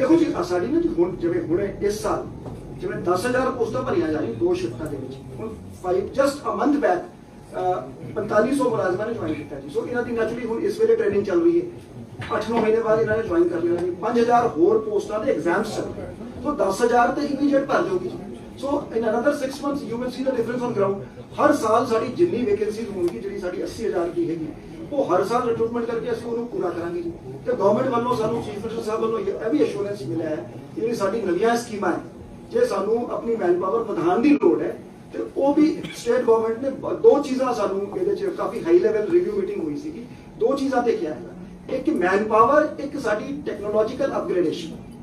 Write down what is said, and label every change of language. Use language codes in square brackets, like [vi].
[pa] ਦੇਖੋ ਜੀ ਸਾਡੀ ਨਾ ਹੁਣ ਜਿਵੇਂ ਹੁਣੇ ਇਸ ਸਾਲ ਜਿਵੇਂ 10000 ਪੋਸਟਾਂ ਭਰੀਆਂ ਜਾ ਰਹੀਆਂ 2 ਸ਼ਿਫਟਾਂ ਦੇ ਵਿੱਚ ਹੁਣ 5 [en] just a month back [pa] 4500 ਮੁਲਾਜ਼ਮਾਂ ਨੇ ਜੁਆਇਨ ਕੀਤਾ ਜੀ ਸੋ ਇਹਨਾਂ ਦੀ ਨੈਚੁਰਲੀ ਹੁਣ ਇਸ ਵੇਲੇ ਟ੍ਰੇਨਿੰਗ ਚੱਲ ਰਹੀ ਹੈ 8-9 ਮਹੀਨੇ ਬਾਅਦ ਇਹਨਾਂ ਨੇ ਜੁਆਇਨ ਕਰ ਲੈਣਾ ਜੀ 5000 ਹੋਰ ਪੋਸਟਾਂ ਦੇ ਐਗਜ਼ਾਮਸ ਚੱਲ ਰਹੇ ਸੋ 10000 ਤੇ ਇਮੀਡੀਏਟ ਭਰ ਜਾਓਗੀ [en] So in another 6 months you will see the difference on ground. [pa] हर साल साडी जिन्नी वैकेंसीज होणगी जिहड़ी साडी 80,000 की हैगी वो हर साल रिक्रूटमेंट करके ਅਸੀਂ ਉਹਨੂੰ ਪੂਰਾ ਕਰਾਂਗੇ ਜੀ। ਤੇ ਗਵਰਨਮੈਂਟ ਵੱਲੋਂ ਸਾਨੂੰ ਚੀਫ ਮਿਨਿਸਟਰ ਸਾਹਿਬ ਵੱਲੋਂ ਇਹ ਵੀ ਅਸ਼ੋਰੈਂਸ ਮਿਲਿਆ ਹੈ ਕਿ ਜਿਹੜੀ ਸਾਡੀ ਨਵੀਆਂ ਸਕੀਮਾਂ ਹੈ ਜੇ ਸਾਨੂੰ ਆਪਣੀ ਮੈਨ ਪਾਵਰ ਵਧਾਉਣ ਦੀ ਲੋੜ ਹੈ ਤੇ ਉਹ ਵੀ ਸਟੇਟ ਗਵਰਨਮੈਂਟ ਨੇ ਦੋ ਚੀਜ਼ਾਂ ਸਾਨੂੰ ਇਹਦੇ 'ਚ ਕਾਫੀ ਹਾਈ ਲੈਵਲ ਰਿਵਿਊ ਮੀਟਿੰਗ ਹੋਈ ਸੀਗੀ। ਦੋ ਚੀਜ਼ਾਂ ਤੇ ਕਿਹਾ ਹੈ, ਇੱਕ ਮੈਨ ਪਾਵਰ, ਇੱਕ ਸਾਡੀ ਟੈਕਨੋਲੋਜੀਕਲ ਅਪਗ੍ਰੇਡੇਸ਼ਨ।